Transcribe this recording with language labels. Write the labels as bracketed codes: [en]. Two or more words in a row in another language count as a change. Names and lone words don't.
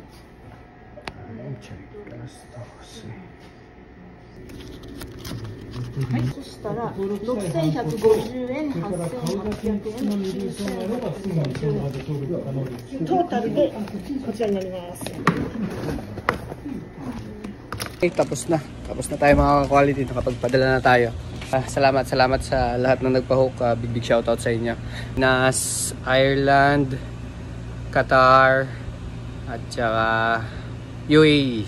[ja] はい、そしたら6150円、8800円、9000円、トータルでこちらになります。 [tl] Okay, tapos na tayo mga quality, nakapagpadala na tayo. Salamat sa lahat ng nagpa-hook. [en] Big shoutout [tl] sa inyo. Nas, Ireland, Qatar, at saka UAE.